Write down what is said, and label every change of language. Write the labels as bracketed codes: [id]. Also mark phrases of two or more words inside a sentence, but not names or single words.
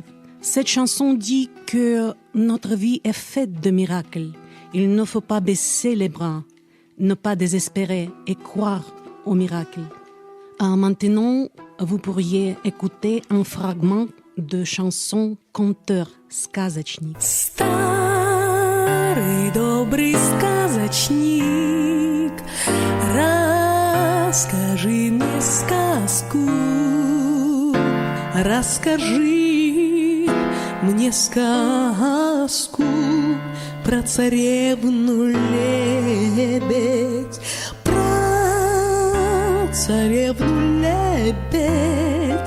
[fr] Cette chanson dit que notre vie est faite de miracles. Il ne faut pas baisser les bras, ne pas désespérer et croire aux miracles. Maintenant, vous pourriez écouter un fragment de chanson «Conteur сказочник». [ru] Старый добрый сказочник, расскажи мне сказку, расскажи мне сказку про царевну лебедь, про царевну лебедь.